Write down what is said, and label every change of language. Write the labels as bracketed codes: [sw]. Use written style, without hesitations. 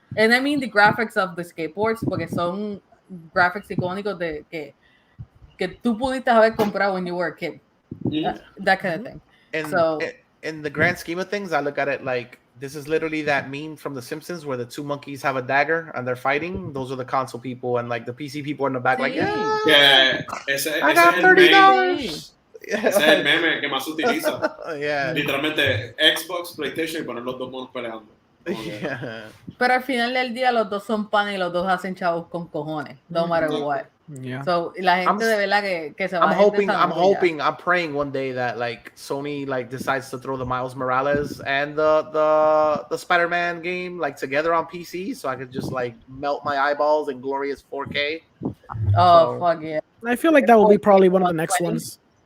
[en] And I mean the graphics of the skateboards, porque son graphics icónicos que tú pudiste haber comprado when you were a kid. That kind of thing. And So in the grand scheme of things, I look at it like this is literally that meme from The Simpsons where the two monkeys have a dagger and they're fighting. Those are the console people, and like the PC people in the back, like, Yeah, I got $30. [es] Ese es el meme que más se utiliza. [en] Yeah. [es] Literalmente Xbox, PlayStation y poner los dos monos peleando. [en] Yeah. [es] pero al final del día los dos son pan y los dos hacen chavos con cojones, no matter what. [en] Yeah. [es] So la gente de verdad que se va [en] I'm [es] a gente [en] hoping, I'm praying one day that like Sony like decides to throw the Miles Morales and the Spider-Man game like together on PC, so I could just like melt my eyeballs in glorious 4K. Oh, fuck yeah. I feel like that will be probably one of the next ones.